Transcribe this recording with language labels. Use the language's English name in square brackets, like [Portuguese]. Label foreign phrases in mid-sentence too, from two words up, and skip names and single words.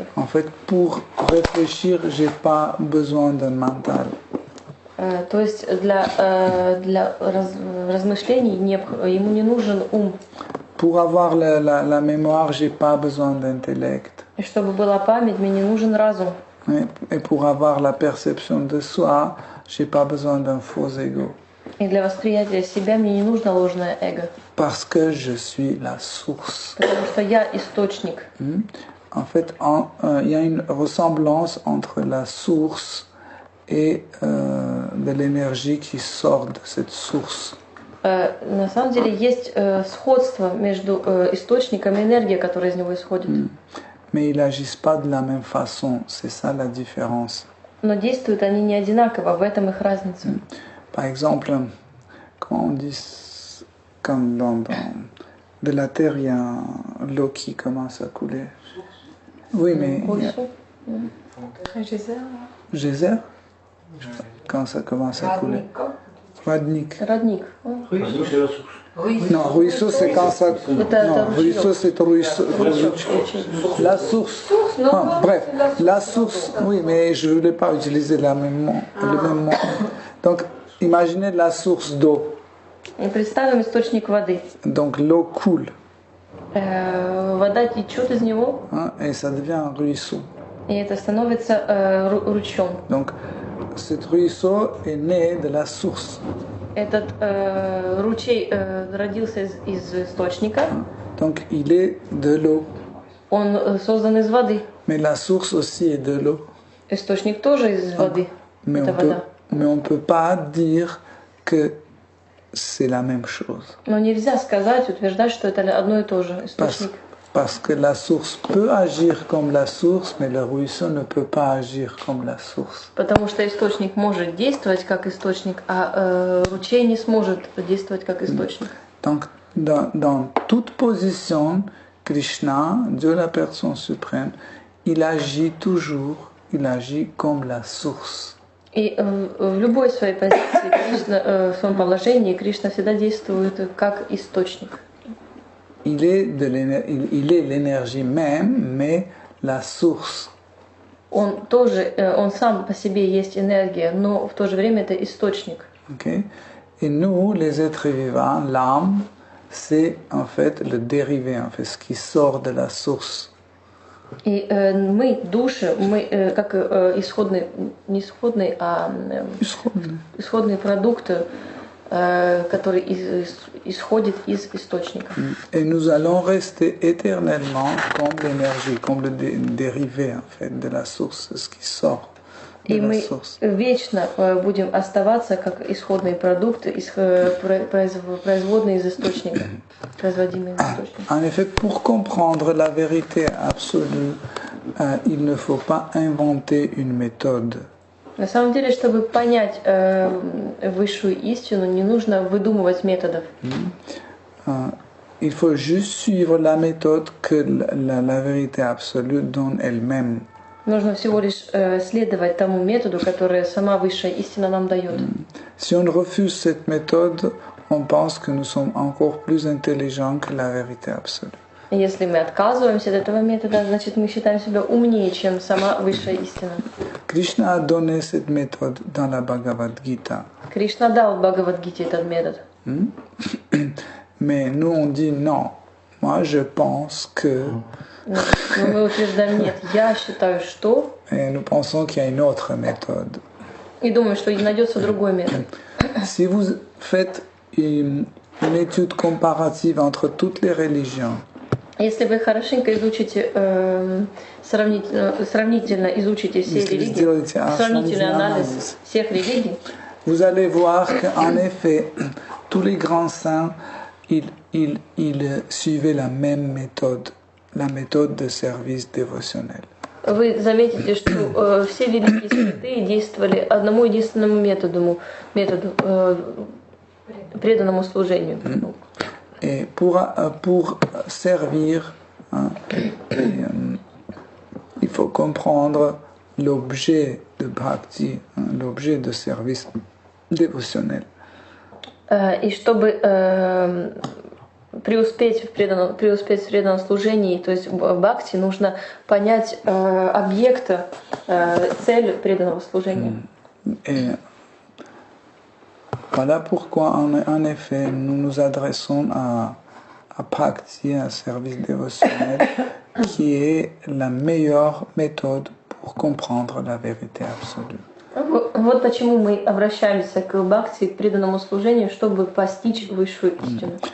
[French] En fait, pour réfléchir, je n'ai pas besoin d'un mental. [Russian] То есть для размышлений ему не нужен ум. [French] Pour avoir la mémoire, je n'ai pas besoin d'intellect. [Russian] И чтобы была память, мне не нужен разум. [French] Et pour avoir la perception de soi, je n'ai pas besoin d'un faux ego. [Russian] И для восприятия себя мне не нужно ложное эго. [French] Parce que je suis la source. [Russian] Потому что я источник. [French] En fait, il y a une ressemblance entre la source et de l'énergie qui sort de cette source. [Russian] На самом деле есть сходство между источником и энергией, которая из него исходит. [French] Mais ils n'agissent pas de la même façon, c'est ça la différence. [Russian] Но действуют они не одинаково, в этом их разница. [French] Par exemple, quand on dit, comme de la terre, il y a l'eau qui commence à couler. Oui, mais geyser, quand ça commence à couler. [Russian] Родник. Родник. [French] Non, ruisseau, c'est quand ça. Non, ruisseau, c'est ruisseau. La source. Ah, bref, la source. Oui, mais je ne voulais pas utiliser le même mot. Donc, imaginez la source d'eau. [Russian] Представим источник воды. [French] Donc, l'eau coule. [Russian] Вода течет из него, [French] Et ça devient un ruisseau. [Russian] и это становится ручьем. [French] Donc, cet ruisseau est né de la source. [Russian] Этот ручей родился из источника. [French] Donc, il est de l'eau. [Russian] Он создан из воды. [French] Mais la source aussi est de l'eau. [Russian] Источник тоже из воды. [French] Mais [Russian] Это вода. [French] on ne peut pas dire que c'est la même chose. [Russian] Но нельзя сказать, утверждать, что это одно и то же. Источник. [French] Parce que la source peut agir comme la source, mais le ruisseau ne peut pas agir comme la source. [Russian] Потому что источник может действовать как источник, а ручей не сможет действовать как источник. [French] Donc, dans toute position, Krishna, Dieu la personne suprême, il agit toujours, il agit comme la source. [Russian] И в любой своей позиции, Кришна, в своем положении, Кришна всегда действует как источник. [French] Il est l'énergie même, mais la source. [Russian] Он сам по себе есть энергия, но в то же время это источник. [French] Okay? Et nous, les êtres vivants, l'âme, c'est en fait le dérivé, en fait, ce qui sort de la source. [Russian] И мы, души, мы как исходный, не исходный, а исходный продукт, который исходит из источника. [French] Et nous allons rester éternellement comme l'énergie, comme le dérivé en fait de la source, ce qui sort de [Russian] И [French] la [Russian] мы [French] source. [Russian] вечно будем оставаться как исходный продукт, производный из источника, производимый из источника. [French] En effet, pour comprendre la vérité absolue, il ne faut pas inventer une méthode. [Russian] На самом деле, чтобы понять высшую истину, не нужно выдумывать методов. [French] Il faut juste suivre la méthode que la vérité absolue donne elle-même. [Russian] Нужно всего лишь следовать тому методу, который сама высшая истина нам дает. [French] Si on refuse cette méthode, on pense que nous sommes encore plus intelligents que la vérité absolue. [Russian] Если мы отказываемся от этого метода, значит мы считаем себя умнее, чем сама высшая истина. [French] Krishna a donné cette méthode dans la Bhagavad Gita. [Russian] Кришна дал в Бхагавад-гите этот метод. [French] Mais nous, on dit non. Moi, je pense que... [Russian] Но мы утверждаем, нет, я считаю, что... [French] Et nous pensons qu'il y a une autre méthode. [Russian] И думаю, что найдется другой метод. [French] Si vous faites une étude comparative entre toutes les religions, [Russian] Если вы хорошенько изучите, сравнительно изучите все Если религии, сделаете сравнительный анализ анализ. всех религий, [French] vous allez voir qu'en effet, tous les grands saints, ils suivaient la même méthode, la méthode de service dévotionnel. [Russian] вы заметите, что все великие святые действовали одному единственному методу преданному служению. [French] Et pour servir, hein, il faut comprendre l'objet de bhakti, hein, l'objet de service dévotionnel. [Russian] И чтобы преуспеть в преданном служении, то есть в бхакти, нужно понять объект, цель преданного служения. [French] Et voilà pourquoi, en effet, nous nous adressons à bhakti, un service dévotionnel, qui est la meilleure méthode pour comprendre la vérité absolue. [Russian] Вот почему мы обращаемся к бхакти, к преданному служению, чтобы постичь высшую истину.